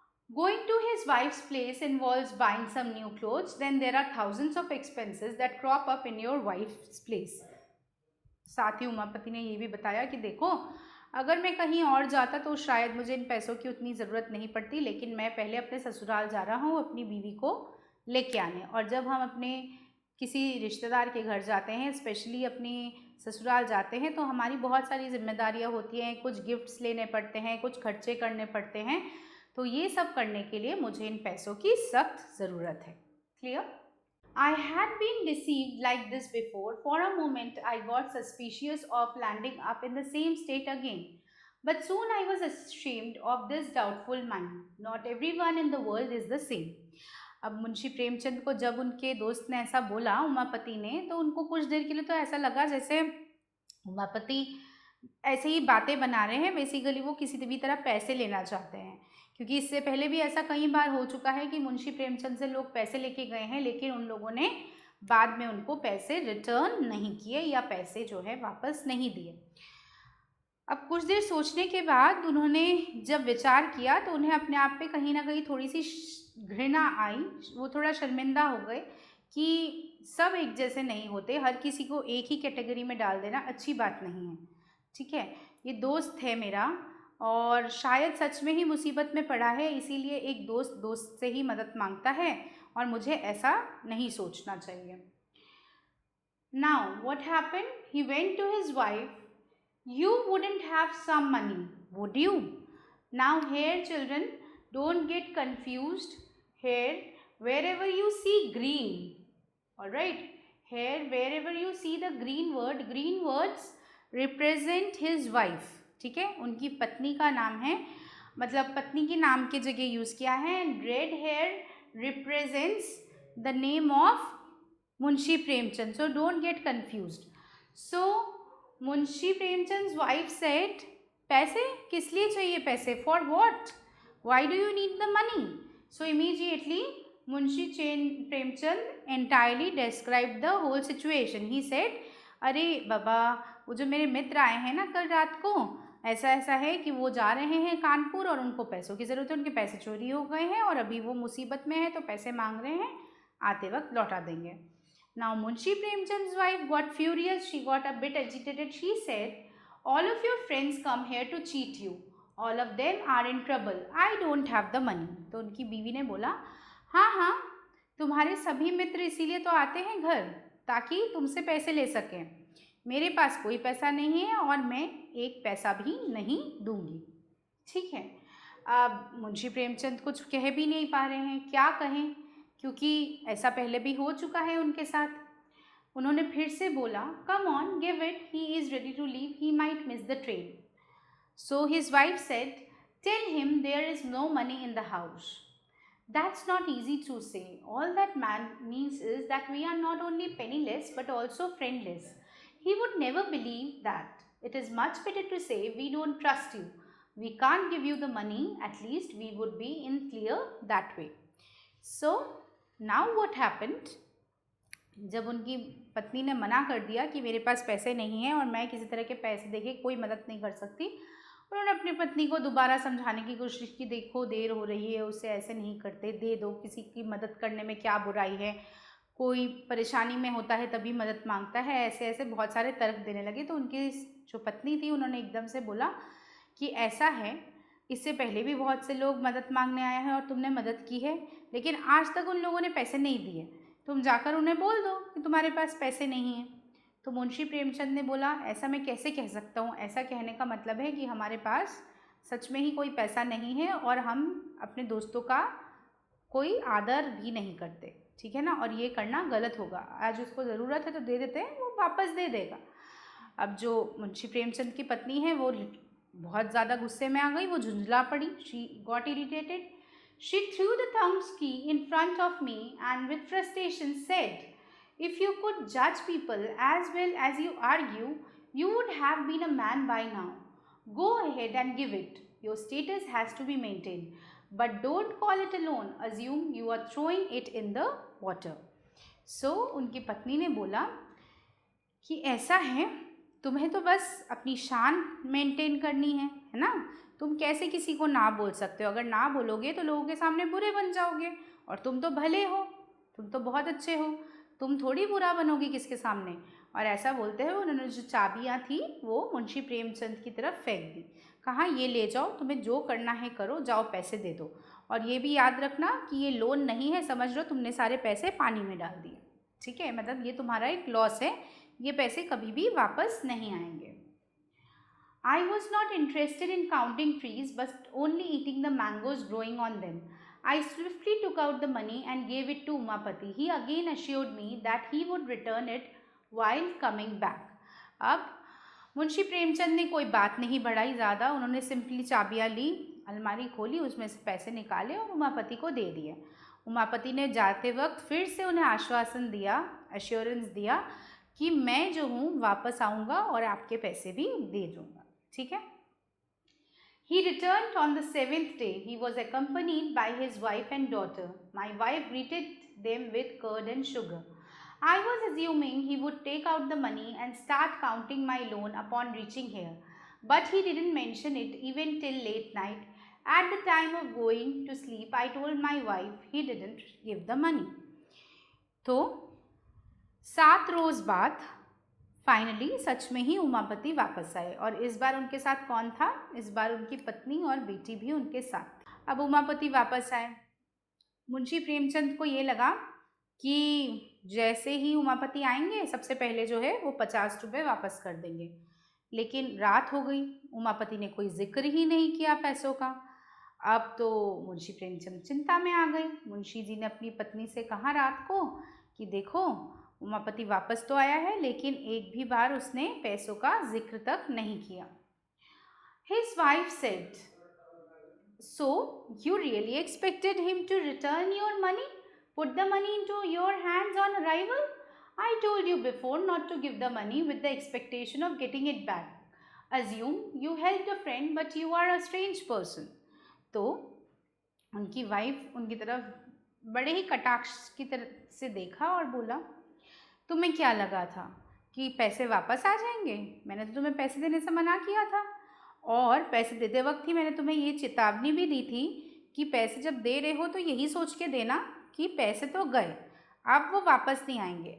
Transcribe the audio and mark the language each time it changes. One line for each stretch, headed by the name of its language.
English: Going to his wife's place involves buying some new clothes. Then there are thousands of expenses that crop up in your wife's place.
Hindi: साथ ही उमापति ने ये भी बताया कि देखो, अगर मैं कहीं और जाता तो शायद मुझे इन पैसों की उतनी ज़रूरत नहीं पड़ती, लेकिन मैं पहले अपने ससुराल जा रहा हूँ अपनी बीवी को लेके आने. और जब हम अपने किसी रिश्तेदार के घर जाते हैं, स्पेशली अपनी ससुराल जाते हैं, तो हमारी बहुत सारी जिम्मेदारियाँ होती हैं. कुछ गिफ्ट्स लेने पड़ते हैं, कुछ खर्चे करने पड़ते हैं. तो ये सब करने के लिए मुझे इन पैसों की सख्त ज़रूरत है. Clear?
English: I had been deceived like this before. For a moment I got suspicious of landing up in the same state again. But soon I was ashamed of this doubtful mind. Not everyone in the world is the same.
Hindi: अब मुंशी प्रेमचंद को जब उनके दोस्त ने ऐसा बोला, उमापति ने, तो उनको कुछ देर के लिए तो ऐसा लगा जैसे उमापति ऐसे ही बातें बना रहे हैं. बेसिकली वो किसी भी तरह पैसे लेना चाहते हैं, क्योंकि इससे पहले भी ऐसा कई बार हो चुका है कि मुंशी प्रेमचंद से लोग पैसे लेके गए हैं, लेकिन उन लोगों ने बाद में उनको पैसे रिटर्न नहीं किए या पैसे जो है वापस नहीं दिए. अब कुछ देर सोचने के बाद उन्होंने जब विचार किया तो उन्हें अपने आप पे कहीं ना कहीं थोड़ी सी घृणा आई. वो थोड़ा शर्मिंदा हो गए कि सब एक जैसे नहीं होते, हर किसी को एक ही कैटेगरी में डाल देना अच्छी बात नहीं है. ठीक है, ये दोस्त है मेरा और शायद सच में ही मुसीबत में पड़ा है, इसीलिए एक दोस्त दोस्त से ही मदद मांगता है और मुझे ऐसा नहीं सोचना चाहिए.
English: Now what happened? He went to his wife. You wouldn't have some money, would you? Now here children, don't get confused. Here wherever you see green, all right, here wherever you see the green words represent his wife.
Hindi: ठीक है, उनकी पत्नी का नाम है, मतलब पत्नी के नाम की जगह यूज़ किया है.
English: And red here represents the name of Munshi Premchand. So don't get confused. So Munshi Premchand wife said,
Hindi: पैसे किस लिए चाहिए?
English: पैसे for what? Why do you need the money? So immediately Munshi Premchand entirely describe the whole situation. He said,
Hindi: अरे बाबा, वो जो मेरे मित्र आए हैं ना कल रात को, ऐसा ऐसा है कि वो जा रहे हैं कानपुर और उनको पैसों की ज़रूरत है, उनके पैसे चोरी हो गए हैं और अभी वो मुसीबत में है तो पैसे मांग रहे हैं, आते वक्त लौटा देंगे.
English: Now Munshi Premchand's wife got furious. She got a bit agitated. She said, all of your friends come here to cheat you. All of them are in trouble. I don't have the money.
Hindi: तो उनकी बीवी ने बोला, हाँ हाँ, तुम्हारे सभी मित्र इसीलिए तो आते हैं घर ताकि तुमसे पैसे ले सकें. मेरे पास कोई पैसा नहीं है और मैं एक पैसा भी नहीं दूंगी। ठीक है, अब मुंशी प्रेमचंद कुछ कह भी नहीं पा रहे हैं, क्या कहें, क्योंकि ऐसा पहले भी हो चुका है उनके साथ। उन्होंने फिर से बोला,
English: Come on give it, he is ready to leave, he might miss the train. So his wife said, tell him there is no money in the house. That's not easy to say. All that man means is that we are not only penniless but also friendless. He would never believe that. It is much better to say we don't trust you. We can't give you the money. At least we would be in clear that way. So now what happened?
Hindi: जब उनकी पत्नी ने मना कर दिया कि मेरे पास पैसे नहीं हैं और मैं किसी तरह के पैसे देके कोई मदद नहीं कर सकती, उन्होंने अपनी पत्नी को दोबारा समझाने की कोशिश की, देखो देर हो रही है, उससे ऐसे नहीं करते, दे दो, किसी की मदद करने में क्या बुराई है, कोई परेशानी में होता है तभी मदद मांगता है, ऐसे ऐसे बहुत सारे तर्क देने लगे। तो उनकी जो पत्नी थी उन्होंने एकदम से बोला कि ऐसा है, इससे पहले भी बहुत से लोग मदद मांगने आए हैं और तुमने मदद की है, लेकिन आज तक उन लोगों ने पैसे नहीं दिए, तुम जाकर उन्हें बोल दो कि तुम्हारे पास पैसे नहीं हैं। तो मुंशी प्रेमचंद ने बोला, ऐसा मैं कैसे कह सकता हूँ, ऐसा कहने का मतलब है कि हमारे पास सच में ही कोई पैसा नहीं है और हम अपने दोस्तों का कोई आदर भी नहीं करते, ठीक है ना, और ये करना गलत होगा। आज उसको ज़रूरत है तो दे देते हैं, वो वापस दे देगा। अब जो मुंशी प्रेमचंद की पत्नी है वो बहुत ज़्यादा गुस्से में आ गई, वो झुंझला पड़ी,
English: She got irritated. She threw the thumbs key in front of me and with frustration said, if you could judge people as well as you argue, you would have been a man by now. Go ahead and give it. Your status has to be maintained. But don't call it a loan. Assume you are throwing it in the water.
Hindi: So, उनकी पत्नी ने बोला कि ऐसा है, तुम्हें तो बस अपनी शान मेंटेन करनी है ना, तुम कैसे किसी को ना बोल सकते हो, अगर ना बोलोगे तो लोगों के सामने बुरे बन जाओगे, और तुम तो भले हो, तुम तो बहुत अच्छे हो, तुम थोड़ी बुरा बनोगी किसके सामने। और ऐसा बोलते हुए उन्होंने जो चाबियाँ थी वो मुंशी प्रेमचंद की तरफ फेंक दी, कहा ये ले जाओ, तुम्हें जो करना है करो, जाओ पैसे दे दो, और ये भी याद रखना कि ये लोन नहीं है, समझ लो तुमने सारे पैसे पानी में डाल दिए, ठीक है, मतलब ये तुम्हारा एक लॉस है, ये पैसे कभी भी वापस नहीं आएंगे।
English: I was not interested in counting trees but only eating the mangoes growing on them. I swiftly took out the money and gave it to Umapati. He again assured me that he would return it while coming back.
Hindi: अब मुंशी प्रेमचंद ने कोई बात नहीं बढ़ाई ज़्यादा, उन्होंने simply चाबियाँ ली, अलमारी खोली, उसमें से पैसे निकाले और उमापति को दे दिए। उमापति ने जाते वक्त फिर से उन्हें आश्वासन दिया, अश्योरेंस दिया कि मैं जो हूँ वापस आऊँगा और आपके पैसे भी दे दूँगा, ठीक है।
English: He returned on the 7th day. He was accompanied by his wife and daughter. My wife greeted them with curd and sugar. I was assuming he would take out the money and start counting my loan upon reaching here, but he didn't mention it even till late night. At the time of going to sleep, I told my wife he didn't give the money.
Hindi: तो 7 रोज़ बाद finally सच में ही उमापति वापस आए, और इस बार उनके साथ कौन था, इस बार उनकी पत्नी और बेटी भी उनके साथ थी। अब उमापति वापस आए, मुंशी प्रेमचंद को ये लगा कि जैसे ही उमापति आएंगे सबसे पहले जो है वो 50 रुपये वापस कर देंगे, लेकिन रात हो गई, उमापति ने कोई जिक्र ही नहीं किया पैसों का। अब तो मुंशी प्रेमचंद चिंता में आ गए। मुंशी जी ने अपनी पत्नी से कहा रात को कि देखो उमापति वापस तो आया है, लेकिन एक भी बार उसने पैसों का जिक्र तक नहीं किया।
English: His wife said, "So you really expected him to return your money, put the money into your hands on arrival? I told you before not to give the money with the expectation of getting it back. Assume you helped a friend, but you are a strange person."
Hindi: तो उनकी wife उनकी तरफ बड़े ही कटाक्ष की तरह से देखा और बोला, तुम्हें क्या लगा था कि पैसे वापस आ जाएंगे? मैंने तो तुम्हें पैसे देने से मना किया था, और पैसे देते वक्त ही मैंने तुम्हें ये चेतावनी भी दी थी कि पैसे जब दे रहे हो तो यही सोच के देना कि पैसे तो गए, अब वो वापस नहीं आएंगे।